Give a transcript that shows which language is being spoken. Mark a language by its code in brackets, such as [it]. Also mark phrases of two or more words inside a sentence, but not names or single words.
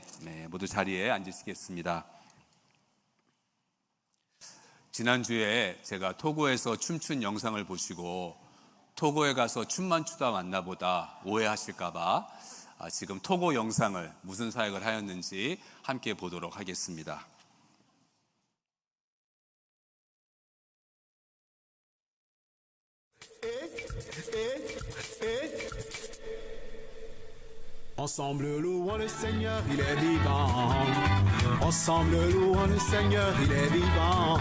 [ko] 네, 모두 자리에 앉으시겠습니다. 지난주에 제가 토고에서 춤춘 영상을 보시고 토고에 가서 춤만 추다 왔나 보다 오해하실까봐 지금 토고 영상을 무슨 사역을 하였는지 함께 보도록 하겠습니다. [fr] Ensemble louons le Seigneur, il est vivant. Ensemble louons le Seigneur, il est vivant.